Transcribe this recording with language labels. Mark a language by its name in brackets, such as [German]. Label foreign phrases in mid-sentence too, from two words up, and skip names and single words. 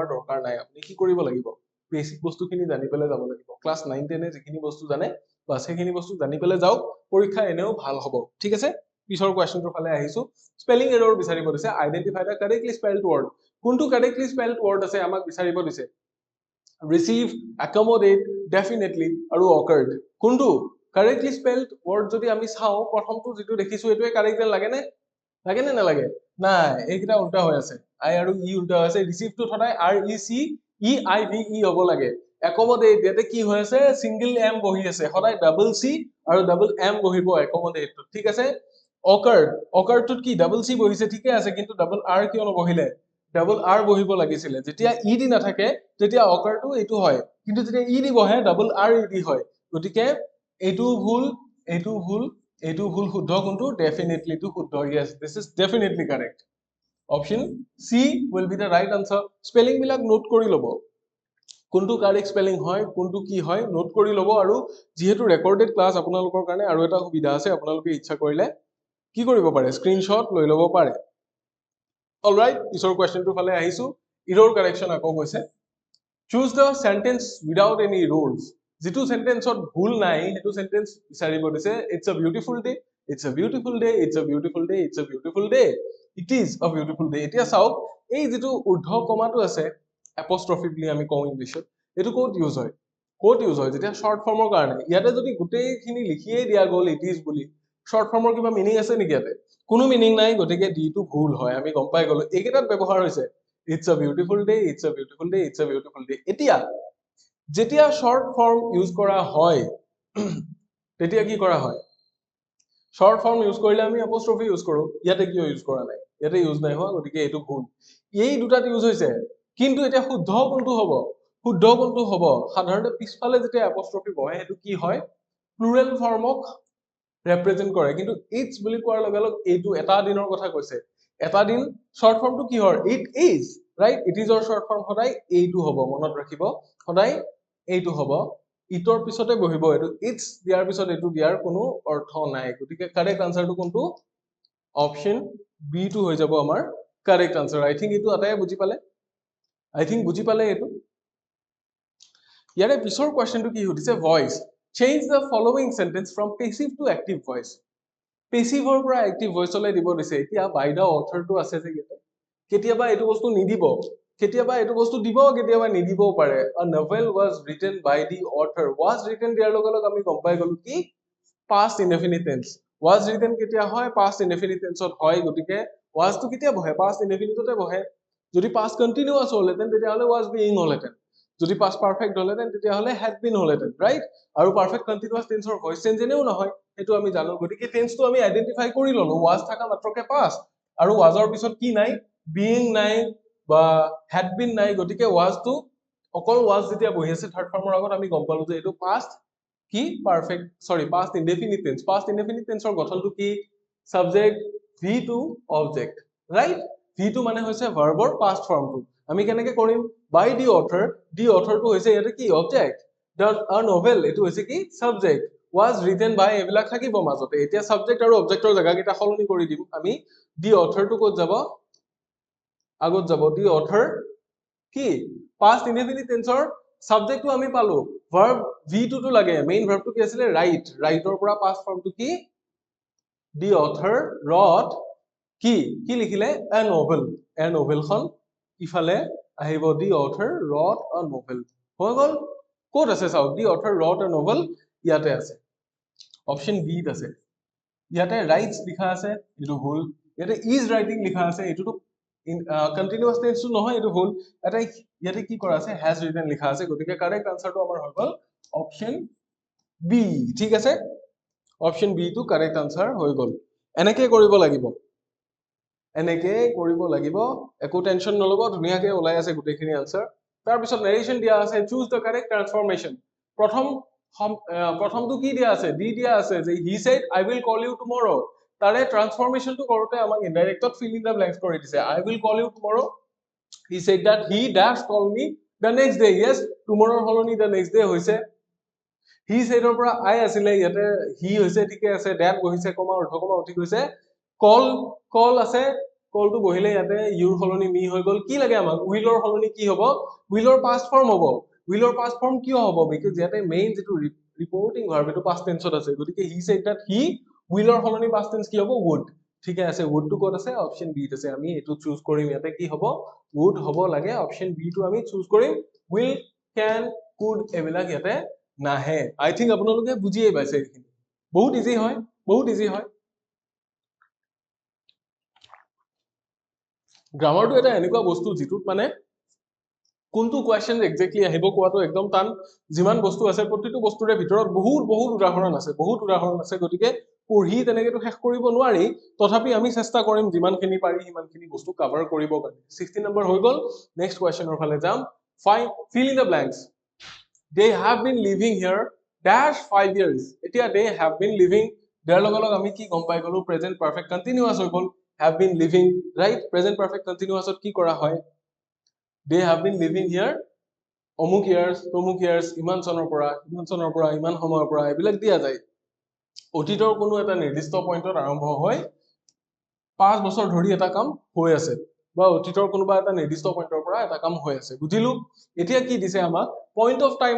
[Assamese] দৰকাৰ নাই আপুনি কি কৰিব লাগিব বেসিক বস্তুখিনি জানি পেলে যাব লাগিব ক্লাস 9 10 এ যিখিনি বস্তু জানে বাস সেইখিনি বস্তু জানি পেলে যাওক পৰীক্ষা এনেও ভাল হ'ব ঠিক আছে পিছৰ কোৱেশ্চনটোৰ ফালে আহিছো [English] spelling error [Assamese] বিচাৰিব দিছে [English] identify the correctly spelled word [Assamese] কোনটো [English] correctly spelled word [Assamese] আছে আমাক বিচাৰিব দিছে [English] receive accommodate definitely [Assamese] আৰু occurred কোনটো [English] correctly spelled word [Assamese] যদি আমি চাও প্ৰথমটো যেটো দেখিছো এটোৱে কাৰেক্ট লাগে নে নালাগে নাই এইকিটা উল্টা হৈ আছে i আৰু e উল্টা হৈ আছে receive টো সদায় [English] r e c e i v e [Assamese] হ'ব লাগে accommodate ইয়াতে কি হৈ আছে [English] single m [Assamese] বহি আছে সদায় [English] double c [Assamese] আৰু [English] double m [Assamese] বহিব accommodate টো ঠিক আছে occurred টোত কি [English] double c [Assamese] বহিছে ঠিকে আছে কিন্তু [English] double r [Assamese] কিয় নবহিলে [English] double r [Assamese] বহিব লাগিছিলে যেতিয়া [English] e d [Assamese] নাথাকে তেতিয়া অকাৰটো এটো হয় কিন্তু যেতিয়া [English] e d [Assamese] বহে [English] double r e d [Assamese] হয় গতিকে এটো ভুল শুদ্ধ কোনটো ডেফিনেটলি টু শুদ্ধ [English] yes this is definitely correct option c will be the right answer [Assamese] spelling বিলাক নোট কৰি লব কোনটো কাৰেক্ট স্পেলিং হয় কোনটো কি হয় নোট কৰি লব আৰু যেহেতু [English] recorded class [Assamese] আপোনালোকৰ কাৰণে আৰু এটা সুবিধা আছে আপোনালোকে ইচ্ছা কৰিলে কি কৰিব পাৰে স্ক্ৰিনশ্বট লৈ লব পাৰে অলৰাইট পিছৰ কোৱেশ্চনটোৰ ফালে আহিছো [English] error correction [Assamese] আকৌ কৈছে [English] choose the sentence without any rules [Assamese] যেটো সেন্টেন্সত ভুল নাই হেতু সেন্টেন্স বিচাৰিব দিছে [English] it's a beautiful day it's a beautiful day it's a beautiful day it's a beautiful day it is a beautiful day [Assamese] এতিয়া চাওক এই যেটো ঊৰ্ধ্ব কমাটো আছে apostrophe বুলি আমি কওঁ ইংলিশত এটো কোড ইউজ হয় যেতিয়া [English] short form [Assamese] কাৰণে ইয়াতে যদি গুটেইখিনি লিখিয়ে দিয়া গল [English] it is [Assamese] বুলি [English] short form [Assamese] কিবা মিনিং আছে নেকি ইয়াতে কোনো মিনিং নাই গতিকে ডি টো ভুল হয় আমি গম পাই গলো এইকেইটাত ব্যৱহাৰ হৈছে [English] it's a beautiful day it's a beautiful day it's a beautiful day [Assamese] এতিয়া যেতিয়া [English] short form use [Assamese] কৰা হয় তেতিয়া কি কৰা হয় [English] short form use [Assamese] কৰিলে আমি [English] apostrophe use [Assamese] কৰো ইয়াতে কিয় ইউজ কৰা নাই ইয়াতে ইউজ নাই হোৱা গতিকে এটো ভুল এই দুটাত ইউজ হৈছে কিন্তু এটা শুদ্ধ কোনটো হ'ব সাধাৰণতে পিছফালে যেতিয়া apostrophe বহে এটো কি হয় [English] plural form [Assamese] represent কৰে কিন্তু it's বুলি কোৱাৰ লগে লগে এটো এটা দিনৰ কথা কৈছে এটা দিন শর্ট ফর্মটো কি হয় [English] it is right it is or short form [Assamese] সদায় এইটো হ'ব মনত ৰাখিব সদায় এইটো হ'ব ইটোৰ পিছতে বহিব এটো it's দিয়াৰ পিছত এটো দিয়াৰ কোনো অৰ্থ নাই গতিকে [English] correct answer [Assamese] কোনটো [English] option B [Assamese] টো হৈ যাব আমাৰ [English] correct answer I think [Assamese] এটো আটাই বুজি পালে এটো ইয়াৰে পিছৰ কোৱেশ্চনটো কি সুধিছে ভয়েস [English] change the following sentence from passive to active voice [Assamese] পেসিভৰ পৰা [English] active voice [Assamese] দিব দিছে এতিয়া [English] by the author [Assamese] আছে যে ইয়াতে কেতিয়াবা এটো বস্তু নিদিব কেতিয়াবা এটো বস্তু দিব কেতিয়াবা নিদিবও পাৰে [English] a novel was written [Assamese] by the author was written দিয়াৰ লগে লগে আমি গম পাই গলো কি [English] past indefinite tense was written [Assamese] কেতিয়া হয় [English] past indefinite tense [Assamese] ত হয় গতিকে was টো কেতিয়া বহে [English] past indefinite [Assamese] তে বহে যদি [English] past continuous [Assamese] হলহেতেন তেতিয়া হলে [English] was being [Assamese] হলহেতেন যদি past perfect হলহেতেন তেতিয়া হলে [English] had been [Assamese] হলহেতেন ৰাইট আৰু [English] perfect continuous tense [Assamese] ৰ [English] voice change [Assamese] এনেও নহয় এটো আমি জানো গতিকে টেন্স টো আমি আইডেন্টিফাই কৰি ললো was থাকা মাত্ৰকে past আৰু was ৰ পিছত কি নাই being নাই বা [English] had been [Assamese] নাই গতিকে was টো অকল was যেতিয়া বহি আছে [English] third form [Assamese] আগত আমি গম পালো যে এটো past কি [English] past indefinite tense [Assamese] ৰ গঠনটো কি [English] subject v2 object right v2 [Assamese] মানে হৈছে verb ৰ [English] past form [Assamese] টো আমি কেনেকৈ কৰিম [English] by the author [Assamese] টো হৈছে ইয়াতে কি object [English] a novel [Assamese] এটো হৈছে কি subject [English] was written by [Assamese] এবিলাক থাকিব মাজতে এতিয়া subject আৰু object ৰ জায়গা কিটা সলনি কৰি দিম আমি [English] the author [Assamese] টো ক'ত যাব আগত যাব [English] the author [Assamese] কি [English] past indefinite tense [Assamese] ৰ subject টো আমি পালো [English] verb v2 [Assamese] টো লাগে [English] main verb [Assamese] টো কি আছিল write ৰ পৰা [English] past form [Assamese] টো কি [English] the author wrote [Assamese] কি লিখিলে [English] a novel [Assamese] খন ইফালে আহিব [English] the author wrote a novel [Assamese] হৈ গল ক'ত আছে চাওক [English] the author wrote a novel [Assamese] ইয়াতে আছে [English] option B [Assamese] ত আছে ইয়াতে writes লিখা আছে এটো ভুল ইয়াতে [English] is writing [Assamese] লিখা আছে এটোটো [English] continuous tense [Assamese] টো নহয় এটো ভুল এটা ইয়াতে কি কৰা আছে [English] has written [Assamese] লিখা আছে গতিকে [English] correct answer [Assamese] আমাৰ হৈ গল অপচন বি ঠিক আছে [English] option B [Assamese] টো [English] correct answer [Assamese] হৈ গল এনেকে কৰিব লাগিব এনেকে কৰিব লাগিব একো টেনশন নলব ধুনীয়াকে ওলাই আছে গোটেইখিনি আনসাৰ তাৰ পিছত নেৰেশন দিয়া আছে [English] choose the correct transformation [Assamese] প্ৰথমটো কি দিয়া আছে ডি দিয়া আছে যে [English] he said I will call you tomorrow [Assamese] তাৰে ট্ৰান্সফৰমেশনটো কৰোতে আমাক ইনডাইৰেক্টত [English] fill in the blanks [Assamese] কৰি দিছে [English] I will call you tomorrow he said that he dash call me the next day yes tomorrow [Assamese] হলনি [English] the next day [Assamese] হৈছে হি সাইডৰ পৰা আই আছিলে ইয়াতে হি হৈছে ঠিকে আছে ড্যাট বহিছে কমা অৰ্ধকমা উঠি গৈছে কল কল আছে কলটো বহিলে ইয়াতে ইউৰ হলনি মি হৈ গল কি লাগে আমাক উইলৰ হলনি কি হ'ব [English] will past form [Assamese] হ'ব [English] will past form [Assamese] কিয় হ'ব বিকজ ইয়াতে মেইন যেটো [English] reporting verb [Assamese] এটো [English] past tense [Assamese] আছে গতিকে [English] he said that he [Assamese] উইলৰ হলনি [English] past tense [Assamese] কি হ'ব would ঠিক আছে would টো ক'ত আছে [English] option B [Assamese] ত আছে আমি এটো চুজ কৰিম ইয়াতে কি হ'ব would হ'ব লাগে [English] option B [Assamese] টো আমি চুজ কৰিম [English] will can could [Assamese] এবিলাক ইয়াতে নাহে [English] I think [Assamese] আপোনালোকে বুজিয়ে পাইছে এইখিনি বহুত ইজি হয় গ্ৰামাৰটো এটা এনেকুৱা বস্তু যিটোত মানে কোনটো কোৱেশ্চন এক্স্যাক্টলি আহিব কোৱাটো একদম টান যিমান বস্তু আছে প্ৰতিটো বস্তুৰে ভিতৰত বহুত উদাহৰণ আছে গতিকে পঢ়ি তেনেকেটো শেষ কৰিব নোৱাৰি তথাপি আমি চেষ্টা কৰিম যিমানখিনি পাৰি সিমানখিনি বস্তু কভাৰ কৰিব কাৰণে 60 নম্বৰ হৈ গল [English] next question [Assamese] ফালে যাম [English] fill in the blanks they have been living here dash 5 years [Assamese] এতিয়া [English] they have been living der [Assamese] লগ লগ আমি কি গম পাই গলো [English] present perfect continuous [Assamese] হৈ গল have [English] been living right present perfect continuous [Assamese] ত কি কৰা হয় [English] they have been living here [Assamese] অমুক years ইমান চনৰ পৰা ইমান সময়ৰ পৰা এবিলাক দিয়া যায় অতীতৰ কোনো এটা নিৰ্দিষ্ট পইণ্টত আৰম্ভ হয় 5 বছৰ ধৰি এটা কাম হৈ আছে বা অতীতৰ কোনোবা এটা নিৰ্দিষ্ট পইণ্টৰ পৰা এটা কাম হৈ আছে বুজিলো এতিয়া কি দিছে আমাক [English] point of time